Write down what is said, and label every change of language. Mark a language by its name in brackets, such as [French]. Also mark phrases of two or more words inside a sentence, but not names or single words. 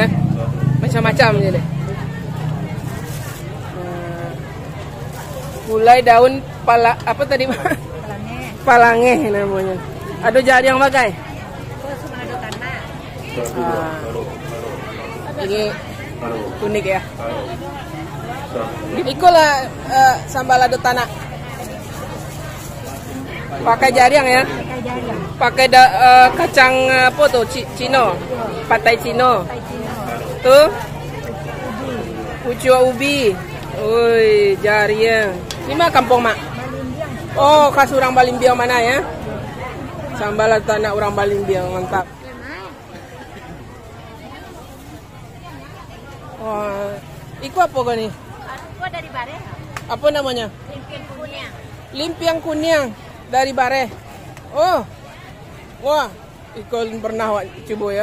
[Indonesian] Macam-macam jadi. Gulai daun apa tadi? Palangeh namanya. Ada jari yang pakai? Ini unik ya. [Minangkabau] Ikulah sambal lado tanah. [Indonesian] Pakai jariang ya. Pakai kacang apa tuh? Cino. Patai Cino. Tuh. Pucuk ubi. Woi, jariang. Ini mah kampung mak. Oh, khas orang Balimbiang mana ya? Sambal lado tanah orang Balimbiang, mantap. [Minangkabau] Wah, iku apa kau nih? [Indonesian] Aku dari Bare. Apa namanya? Limpiang kunyang. Limpiang kunyang dari Bare. Oh, wah, ikon pernah coba ya.